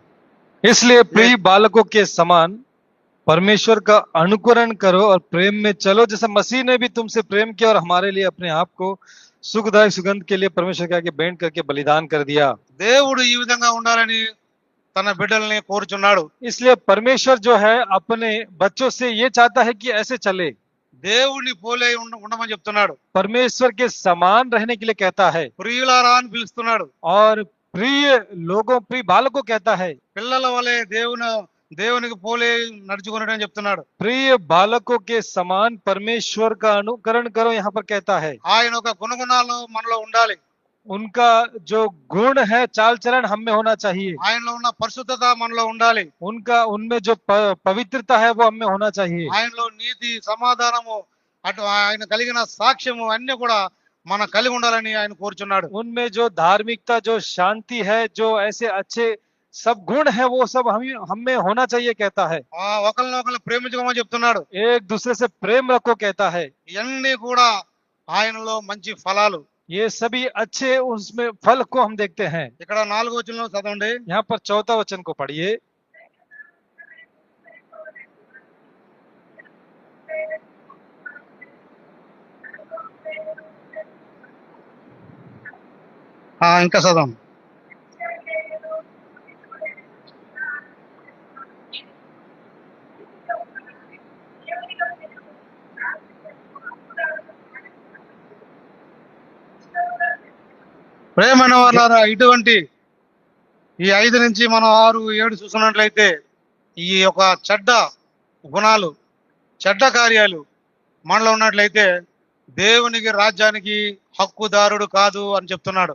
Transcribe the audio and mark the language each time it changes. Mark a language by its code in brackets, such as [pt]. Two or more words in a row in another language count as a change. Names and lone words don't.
[hi] इसलिए प्रिय बालकों के समान परमेश्वर का अनुकरण करो और प्रेम में चलो, जैसा मसीह ने भी तुमसे प्रेम किया और हमारे लिए अपने आप को सुखदायक सुगंध के लिए परमेश्वर के आगे भेंट करके बलिदान कर दिया। [te] దేవుడు ఈ విధంగా ఉండాలని తన బిడ్డల్ని కోరుచున్నాడు. [hi] इसलिए परमेश्वर जो है अपने बच्चों से ये चाहता है कि ऐसे चले। [te] దేవుడిని పోలే ఉండమని చెప్తున్నాడు. [hi] परमेश्वर के समान रहने के लिए कहता है [te] ప్రియులారా అని పిలుస్తున్నాడు. [hi] और प्रिय लोगों, प्रिय बालकों कहता है। [te] పిల్లల వలె దేవునికి పోలే నడుచుకున్నాడు అని చెప్తున్నాడు. [hi] प्रिय बालकों के समान परमेश्वर का अनुकरण करो यहाँ पर कहता है। [te] ఆయన ఒక గుణగుణాలు మనలో ఉండాలి. [hi] उनका जो गुण है, चाल चलन हम में होना चाहिए। [te] ఆయనలో ఉన్న పరిశుద్ధత మనలో ఉండాలి. [hi] उनका उनमें जो पवित्रता है वो हमें होना चाहिए। [te] ఆయనలో నీతి, సమాధానము, అటు ఆయన కలిగిన సాక్ష్యము అన్ని కూడా మనం కలిగి ఉండాలని ఆయన కోరుచున్నాడు. [hi] उनमें जो धार्मिकता, जो शांति है, जो ऐसे अच्छे सब गुण है वो सब हम में होना चाहिए कहता है। [te] ఒకరినొకరు ప్రేమించుకోమని చెప్తున్నాడు. [hi] एक दूसरे से प्रेम रखो कहता है। [te] ఇవన్నీ కూడా ఆయనలో మంచి ఫలాలు. [hi] ये सभी अच्छे उसमें फल को हम देखते हैं। [te] ఇక్కడ 4వ వచనంలో చదవండి. [hi] यहाँ पर 4वां वचन को पढ़िए। [te] ఇంకా చదవండి. ప్రేమైన వాళ్ళారా, ఇటువంటి ఈ 5 నుంచి మనం 6, 7 చూసుకున్నట్లయితే ఈ యొక్క చెడ్డ గుణాలు, చెడ్డ కార్యాలు మనలో ఉన్నట్లయితే దేవునికి రాజ్యానికి హక్కుదారుడు కాదు అని చెప్తున్నాడు.